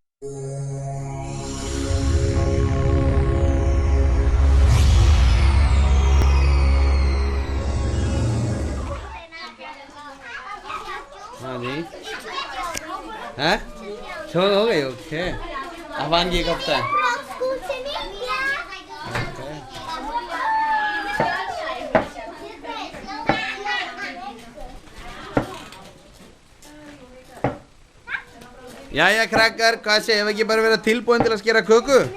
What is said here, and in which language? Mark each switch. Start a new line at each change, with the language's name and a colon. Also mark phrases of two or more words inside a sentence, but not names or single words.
Hindi: हाँ जी हैं छोड़ हो गई ओके अफान की कब तक
Icelandic: Jæja krakkar, hvað segir við ekki bara vera tilbúin til að skera köku?